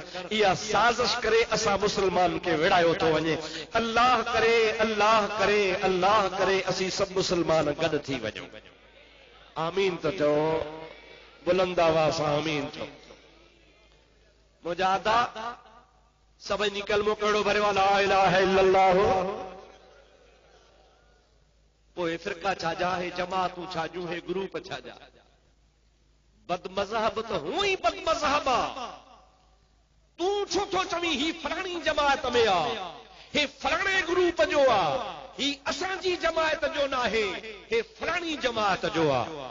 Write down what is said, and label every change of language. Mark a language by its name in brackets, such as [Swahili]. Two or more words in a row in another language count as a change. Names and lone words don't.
[Sindhi] इहा साज़िश करे असां मुस्लमान खे विढ़ायो थो वञे। अल्लाह करे, अल्लाह करे, अल्लाह करे असीं सभु मुस्लमान गॾु थी वञूं। आमीन त चओ, बुलंद आवाज़ सां आमीन चओ। मुजादा सभई कलमो कहिड़ो भरियो, [Arabic] لا إله إلا الله. [Sindhi] पोइ फिरका छा जा, हे जमातूं छा जूं, हे ग्रुप छा जा? बदमज़हब त हूं ई बदमज़हब आहे। तूं छो थो चवीं ही फलाणी जमात में आहे, हे फलाणे ग्रुप जो आहे, ही असांजी जमात जो न आहे, हे फलाणी जमात जो आहे।